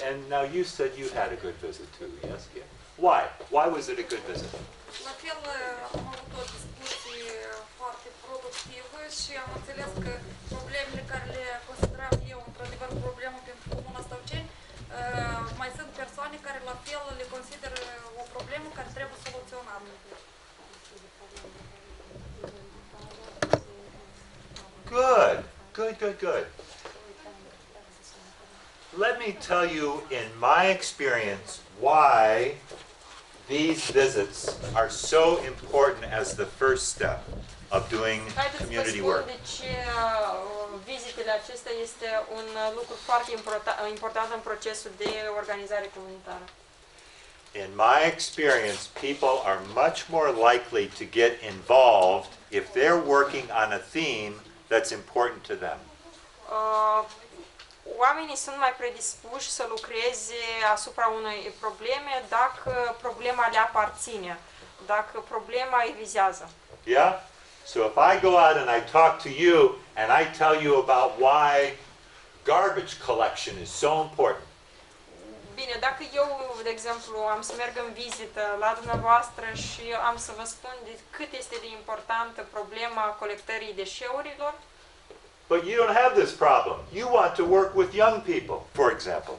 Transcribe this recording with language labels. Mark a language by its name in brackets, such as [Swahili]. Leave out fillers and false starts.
[English] And now you said you had a good visit too, yes? Yeah. Why? Why was it a good visit? [Romanian] La fel, am avut o discuție foarte productivă și am înțeles că problemele care le consideram eu într-adevăr problemă pentru Comuna Stăuceni, mai sunt persoane care la fel le consideră o problemă care trebuie soluționată. [English] Good. Good, good, good. Let me tell you, in my experience, why these visits are so important as the first step of doing community work. [Romanian] De ce vizitele acestea este un lucru foarte important în procesul de organizare comunitară. [English] In my experience, people are much more likely to get involved if they're working on a theme that's important to them. [Romanian] Oamenii sunt mai predispuși să lucreze asupra unei probleme dacă problema le aparține, dacă problema îi vizează. [English] Yeah? So if I go out and I talk to you and I tell you about why garbage collection is so important. [Romanian] Bine, dacă eu, de exemplu, am să merg în vizită la dumneavoastră și am să vă spun de cât este de importantă problema colectării deșeurilor. [English] But you don't have this problem. You want to work with young people, for example.